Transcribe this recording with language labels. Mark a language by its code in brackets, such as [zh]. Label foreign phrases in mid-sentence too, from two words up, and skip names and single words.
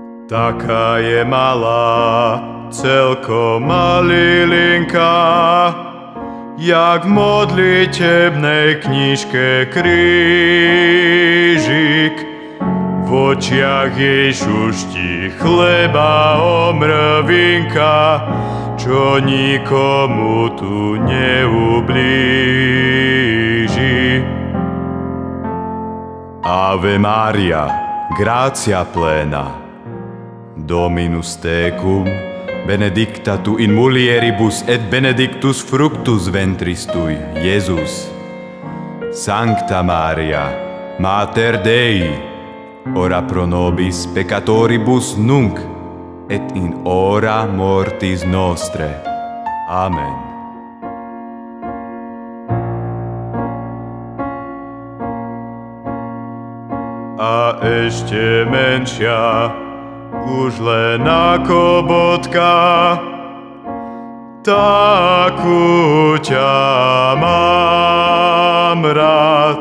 [sk] Taká je malá, celkom malilinka, jak v modlitebnej knižke krížik. V očiach jej šuští chleba omrvinka, čo nikomu tu neublíži. [la] Ave Maria, gratia plena, Dominus tecum, benedicta tu in mulieribus et benedictus fructus ventris tui, Iesus. Sancta Maria, Mater Dei, ora pro nobis peccatoribus nunc et in hora mortis nostre. Amen. [sk] A ešte menšia, už len ako bodka, takú ťa mám rád.